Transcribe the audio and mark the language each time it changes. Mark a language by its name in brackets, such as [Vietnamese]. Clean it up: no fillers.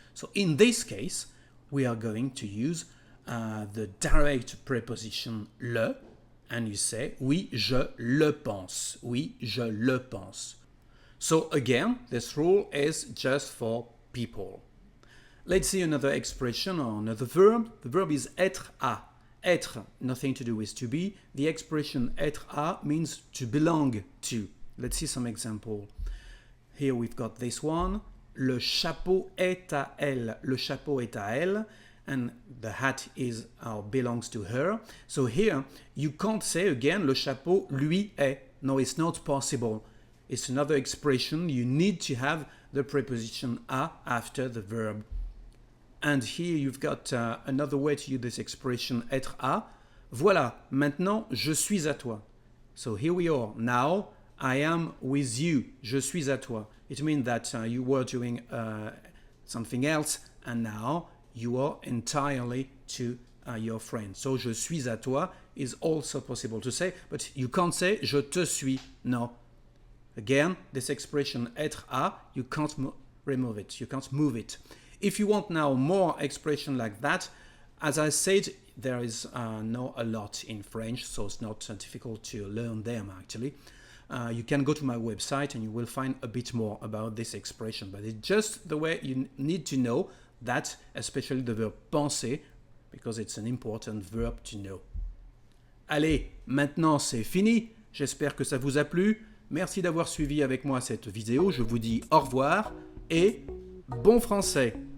[English] So in this case, we are going to use the direct preposition le, and you say [French] oui, je le pense. Oui, je le pense. [English] So again, this rule is just for people. Let's see another expression or another verb. The verb is être à. Être, nothing to do with to be. The expression être à means to belong to. Let's see some example. Here we've got this one. [French] Le chapeau est à elle. Le chapeau est à elle. [English] And the hat is or belongs to her. So here you can't say again [French] le chapeau lui est. [English] No, it's not possible. It's another expression. You need to have the preposition a after the verb. And here you've got another way to use this expression être à. [French] Voilà, maintenant je suis à toi. [English] So here we are. Now I am with you. [French] Je suis à toi. [English] It means that you were doing something else and now you are entirely to your friend. So [French] je suis à toi [English] is also possible to say, but you can't say [French] je te suis. [English] No. Again, this expression être à, you can't remove it. You can't move it. If you want now more expression like that, as I said, there is not a lot in French, so it's not difficult to learn them actually. You can go to my website and you will find a bit more about this expression, but it's just the way you need to know that, especially the verb penser, because it's an important verb to know. [French] Allez, maintenant c'est fini. J'espère que ça vous a plu. Merci d'avoir suivi avec moi cette vidéo. Je vous dis au revoir et bon français.